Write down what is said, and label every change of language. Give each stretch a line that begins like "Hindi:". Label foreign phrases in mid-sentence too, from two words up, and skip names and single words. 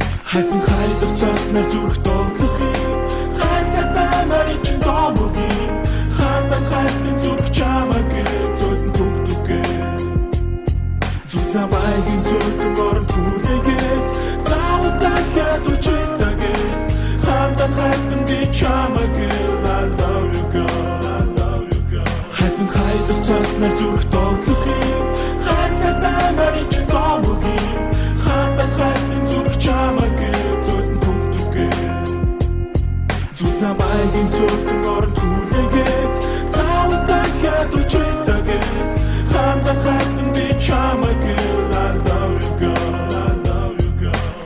Mongolian: Хайртай хайдах цаас нар зүрх доотлох юм. Хайртай баймаар чи домог юм. Хатан хайрын зүрх чамаг зөөлөн түг түгэ. Зүг намайг энэ зөөлөн оронд хүлээгээд заавал дахиад училдаг. Хатан хайрын би чамаг
English: I love you girl. I love you girl.
Mongolian: Хайртай хайдах цаас нар зүрх доотлох юм. Хайртай баймаар чи домог юм. Хатан хайрын зүрх чамаг зөөлөн түг түгэ. Зүг намайг энэ цөөхөн оронд хүлээгээд, заавал дахиад очих даа гэх. Хандан хатан би чамайг
English: I love you girl, I love you girl.